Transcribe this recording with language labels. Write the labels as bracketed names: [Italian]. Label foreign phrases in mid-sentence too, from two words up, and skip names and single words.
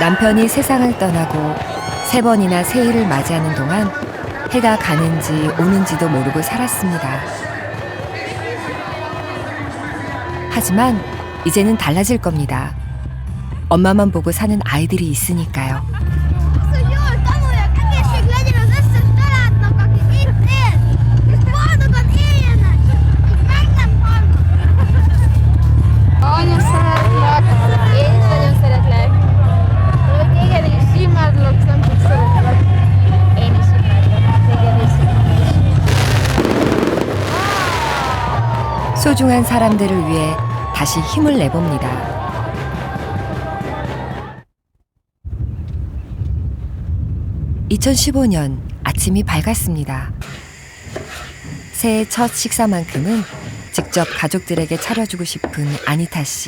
[Korean] 남편이 세상을 떠나고 3번이나 새해를 맞이하는 동안 해가 가는지 오는지도 모르고 살았습니다. 하지만 이제는 달라질 겁니다. 엄마만 보고 사는 아이들이 있으니까요. [Hungarian] Anya szeretlek, én is nagyon szeretlek. Téged is imádlak, nem csak szeretlek. Én is imádlak, téged is. [Korean] 소중한 사람들을 위해 다시 힘을 내봅니다. (2015년) 아침이 밝았습니다. 새해 첫 식사만큼은 직접 가족들에게 차려주고 싶은 아니타 씨.